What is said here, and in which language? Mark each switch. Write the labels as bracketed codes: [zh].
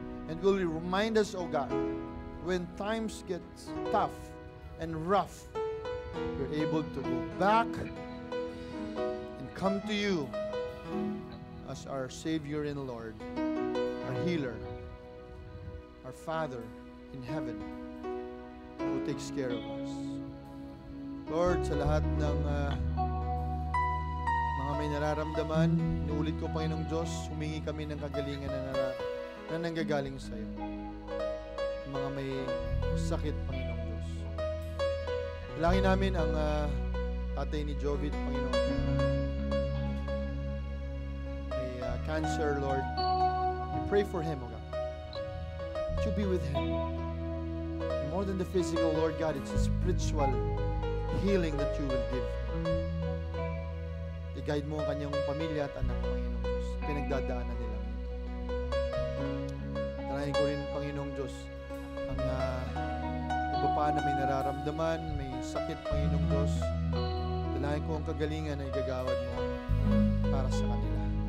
[en] And will you remind us, O God, when times get tough and rough, we're able to go back and come to you as our Savior and Lord, our healer, our Father in heaven, who takes care of us. [tl] Lord, sa lahat ng mga may nararamdaman, inuulit ko, Panginoong Diyos, humingi kami ng kagalingan na nanggagaling sa iyo. Mga may sakit, Panginoong Diyos. Dalangin namin ang tatay ni Jovit, Panginoon. May cancer, [en] Lord. We pray for him, O God. That you be with him. And more than the physical, Lord God, it's a spiritual healing that you will give him. [tl] I-guide mo ang kanyang pamilya at anak, Panginoong Diyos. Pinagdadaanan nila ito. Dalangin ko rin, Panginoong Diyos, ang iba pa na may nararamdaman, may sakit, Panginoong Diyos. Dalangin ko ang kagalingan na igagawad mo para sa kanila.